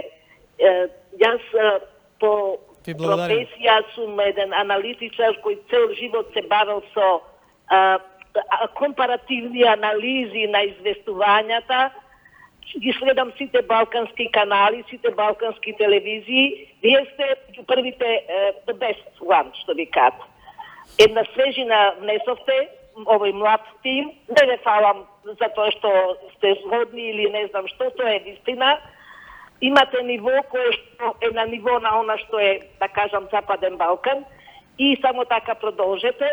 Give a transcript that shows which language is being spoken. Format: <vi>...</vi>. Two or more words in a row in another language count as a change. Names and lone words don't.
<mk>Јас по професија сум еден аналитичар кој цел живот се бавил со компаративни анализи на известувањата. Ги следам сите балкански канали, сите балкански телевизии. Вие сте првите</mk> <en>the best one,</en> <mk>што ви кажа. Една свежина внесовте, овој млад тим. Не ве фалам за тоа што сте згодни или не знам што, тоа е вистина. Имате ниво кое што е на ниво на она што е, да кажам, Западен Балкан и само така продолжете.</mk>